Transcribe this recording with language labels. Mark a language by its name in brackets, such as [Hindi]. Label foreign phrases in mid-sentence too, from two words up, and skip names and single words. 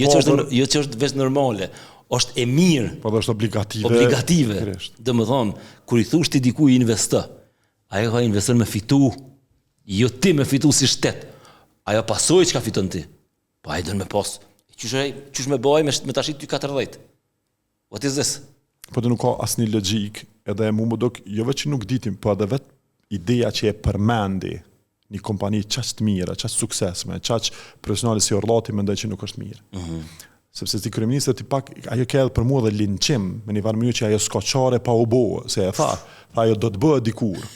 [Albanian] jo që është vetë normale, është e mirë. Po është obligative. Obligative. Domethënë, kur i thosh ti dikujt investo, ajo ka investon me fitu, jo ti me fitu si shtet. Ajo pasoj që ka fiton ti. Po ai don me pas. Qysh me bëj me tash ty 40. [English] What is this? [Albanian] Po do nuk ka asnjë logjik, edhe mu më dok jo vetë që nuk ditim, po edhe vetë ideja që e përmendi një kompani qaq të mira, qaq suksesme, qaq profesionale si Orllati mendoj që nuk është mirë. Sepse si kryeministër ti pak ajo ka edhe për mua dhe linçim, me një farë mënyrë që ajo s'ka çare pa u bë, se e tha ajo do të bëhet dikur.